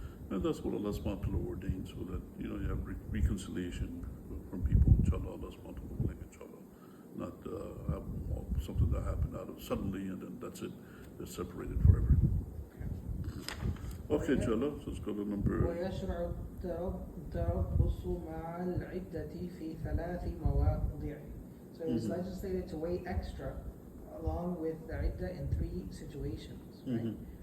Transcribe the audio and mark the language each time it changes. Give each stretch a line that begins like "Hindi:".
English: And that's what Allah subhanahu wa ta'ala ordained, so that you have reconciliation from people, inshallah, Allah subhanahu wa ta'ala willing, inshallah. Not have something that happened out of suddenly and then that's it, they're separated forever. Okay, inshallah, so let's go to number.
Arabic: ويشرع التربص مع العدة في 3 مواضع.
English: So it is legislated to wait extra along with the iddah in 3 situations, right?